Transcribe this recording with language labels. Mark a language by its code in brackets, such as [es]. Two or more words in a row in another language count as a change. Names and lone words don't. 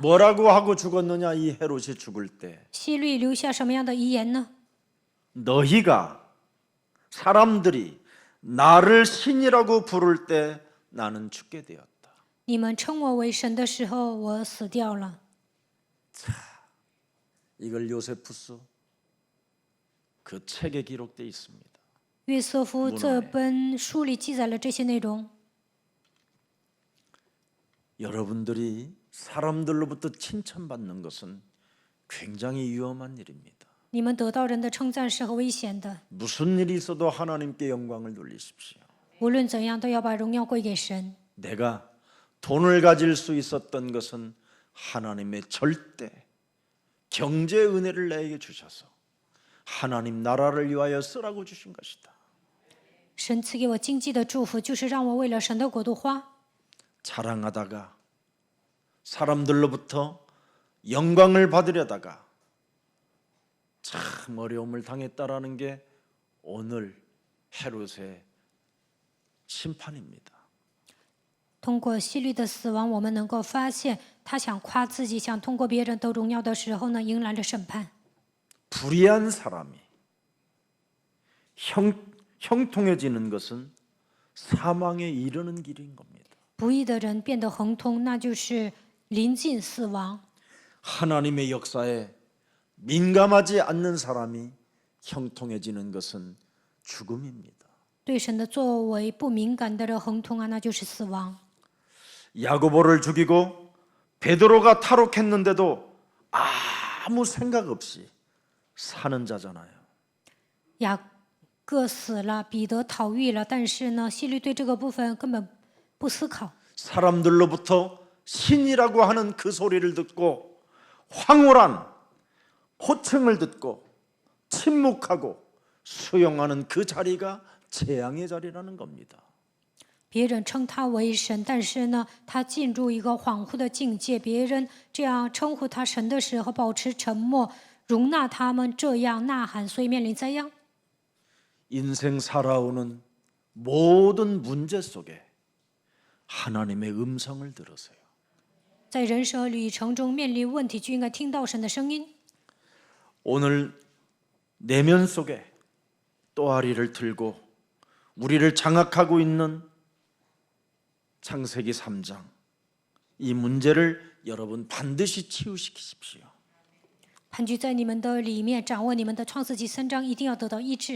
[ko] 뭐라고 하고 죽었느냐 이 헤롯이 죽을 때 [zh] 希律留下什么样的遗言呢？ [ko] 너희가 사람들이 나를 신이라고 부를 때 나는 죽게 되었다. [zh] 你们称我为神的时候，我死掉了。 [ko] 이걸 요세푸스 그 책에 기록되어 있습니다. [zh] 约瑟夫这本书里记载了这些内容。 [ko] 여러분들이 사람들로부터 칭찬받는 것은 굉장히 위험한 일입니다. [zh] 你们得到人的称赞是很危险的， [ko] 무슨 일이 있어도 하나님께 영광을 돌리십시오. [zh] 无论怎样都要把荣耀归给神。 [ko] 내가 돈을 가질 수 있었던 것은 하나님의 절대 경제 은혜를 내게 주셔서 하나님 나라를 위하여 쓰라고 주신 것이다. [zh] 神赐给我经济的祝福，就是让我为了神的国度花。 [ko] 자랑하다가 사람들로부터 영광을 받으려다가 참 어려움을 당했다라는 게 오늘 헤롯의 심판입니다. [zh] 通过希律的死亡，我们能够发现，他想夸自己，想通过别人得荣耀的时候呢，迎来了审判。 [ko] 불의한 사람이 형통해지는 것은 사망에 이르는 길인 겁니다. [zh] 不义的人变得亨通，那就是临近死亡。 [ko] 하나님의 역사에 민감하지 않는 사람이 형통해지는 것은 죽음입니다. [zh] 对神的作为不敏感的人亨通啊，那就是死亡。 [ko] 야고보를 죽이고 베드로가 탈옥했는데도 아무 생각 없이 사는 자잖아요. [zh] 雅各死了，彼得逃狱了，但是呢，希律对这个部分根本不思考。 [ko] 사람들로부터 신이라고 하는 그 소리를 듣고 황홀한 호칭을 듣고 침묵하고 수용하는 그 자리가 재앙의 자리라는 겁니다. [zh] 别人称他为神，但是呢，他进入一个恍惚的境界。别人这样称呼他神的时候，保持沉默，容纳他们这样呐喊，所以面临灾殃。 [ko] 인생 살아오는 모든 문제 속에 하나님의 음성을 들으세요. [zh] 在人生旅程中面临问题，就应该听到神的声音。 [ko] 오늘 내면 속에 또아리를 들고 우리를 장악하고 있는 창세기 3장 이 문제를 여러분 반드시 치유시키십시오. [zh] 盘踞在你们的里面，掌握你们的创世纪3章，一定要得到医治。